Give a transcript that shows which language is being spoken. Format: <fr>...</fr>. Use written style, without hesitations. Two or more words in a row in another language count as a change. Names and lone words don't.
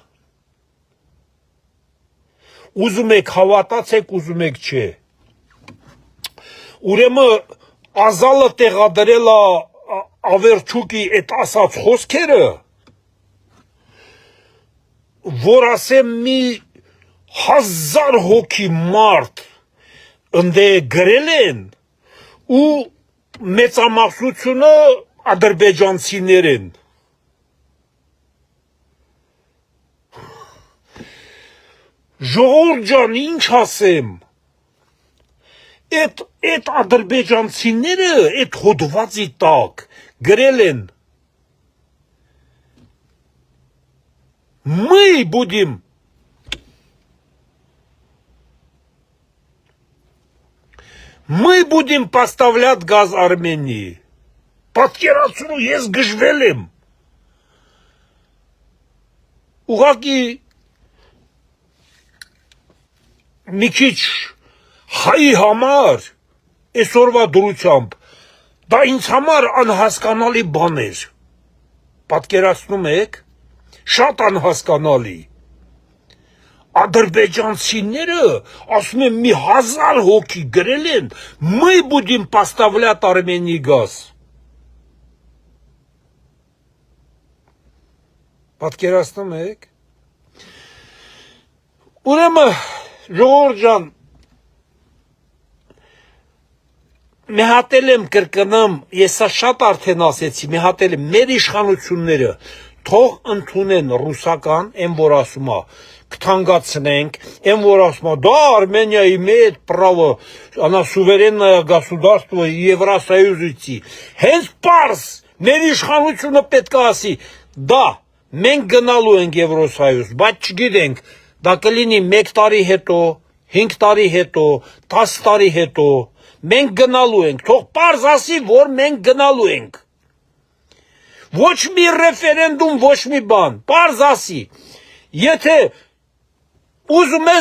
<hy>Ուզում եք հավատացեք, ուզում եք չէ։ Ուրեմն Ազալը տեղադրել է Ավերչուկի այդ ասած խոսքերը, որ ասեմ մի 1000 հոգի մարդ ընդե գրել են ու մեծամասնությունը ադրբեջանցիներ են։ Ժողովուրդ ջան, ինչ ասեմ, այդ ադրբեջանցիները այդ հոդվածի տակ գրել են</hy> <ru>Мы будем поставлять газ Армении.</ru> <hy>Պատկերացրու, ես գժվել եմ։ Ուղղակի մի քիչ հայի համար այսօրվա դրությամբ դա ինձ համար անհասկանալի բան էր։ Պատկերացնում եք, շատ անհասկանալի։ Ադրբեջանցիները ասում են մի 1000 հոգի գրել են</hy> <ru>мы будем поставлять Армении газ։</ru> <hy>Պատկերացնում եք։ Ուրեմն ժողովուրդ ջան, մի հատ եմ կրկնեմ, ես շատ արդեն ասեցի, մի հատ եմ մեր իշխանությունները թող ընդունեն ռուսական, այն որ ասում է կթանկացնենք, այն որ ասում է դա</hy> <ru>Армения имеет право, она суверенное государство</ru> <hy>Евросоюзի, հենց պարզ մեր իշխանությունը պետք է ասի, դա մենք գնալու ենք Եվրոսոյուզ, բայց չգիտենք, դա կլինի 1 տարի հետո, 5 տարի հետո, 10 տարի հետո, մենք գնալու ենք, թող պարզ ասի, որ մենք գնալու ենք։ Ոչ մի ռեֆերենդում, ոչ մի բան, պարզ ասի, եթե ուզում ես</hy>